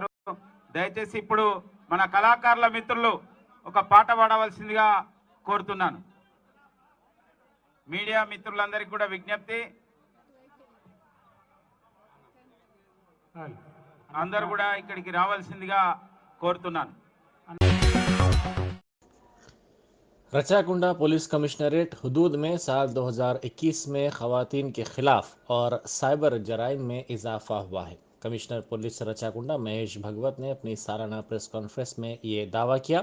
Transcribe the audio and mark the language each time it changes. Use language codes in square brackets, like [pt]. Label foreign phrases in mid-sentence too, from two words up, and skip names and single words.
[te] దయచేసి ఇప్పుడు మన కళాకారుల మిత్రులు ఒక పాట పాడవలసిందిగా కోరుతున్నాను. మీడియా మిత్రులందరికీ కూడా విజ్ఞప్తి, అందరూ కూడా ఇక్కడికి రావాల్సిందిగా కోరుతున్నాను. [ur] رچاکنڈا پولیس کمشنریٹ حدود میں سال 2021 میں خواتین کے خلاف اور سائبر جرائم میں اضافہ ہوا ہے۔ کمشنر پولیس رچاکنڈا مہیش بھگوت نے اپنی سالانہ پریس کانفرنس میں یہ دعویٰ کیا۔